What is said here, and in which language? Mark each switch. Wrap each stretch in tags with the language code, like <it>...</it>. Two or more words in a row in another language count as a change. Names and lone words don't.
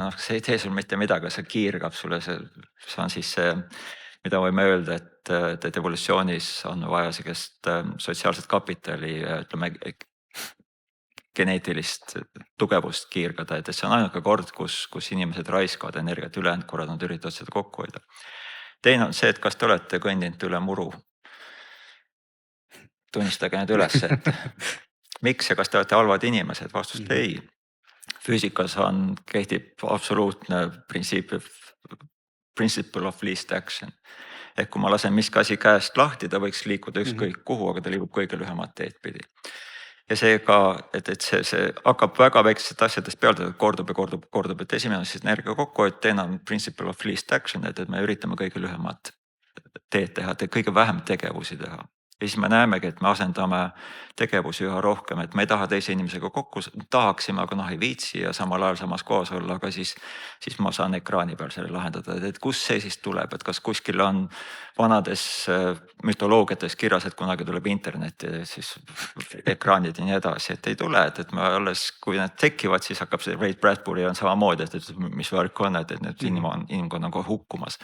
<et>No, see ei tee sul mitte midagi, see kiirgab sulle. See on siis see, mida võime öelda, et evolutsioonis on vaja sellist sotsiaalset kapitali, ütleme, geneetilist tugevust kiirgada, et see on ainuke kord, kus inimesed raiskavad energiat, ülejäänud korrad nad üritavad seda kokku hoida. Teine on see, et kas te olete kõndinud üle muru. Tunnistage need üles, et miks ja kas te olete halvad inimesed? Vastust ei. Füüsikas kehtib absoluutne</et> <en>principle of least action.</en> <et>Ehk kui ma lasen miski asi käest lahti, ta võiks liikuda ükskõik kuhu, aga ta liigub kõige lühemat teed pidi. Ja see ka, et see hakkab väga väiksest asjadest peale, kordub. Et esimene on siis energia kokkuhoid, teine on</et> <en>principle of least action,</en> <et>et me üritame kõige lühemat teed teha, kõige vähem tegevusi teha. Ja siis me näemegi, et me asendame tegevusi üha rohkem, et me ei taha teise inimesega kokku, tahaksime, aga ei viitsi ja samal ajal samas kohas olla, aga siis ma saan ekraani peal selle lahendada, et kus see siis tuleb, et kas kuskil on vanades mütoloogiates kirjas, et kunagi tuleb internet ja siis ekraanid ja nii edasi, et ei tule, et me alles, kui need tekivad, siis hakkab see Ray Bradbury on samamoodi, et mis värk on, et nüüd inimkond on kohe hukkumas.</et>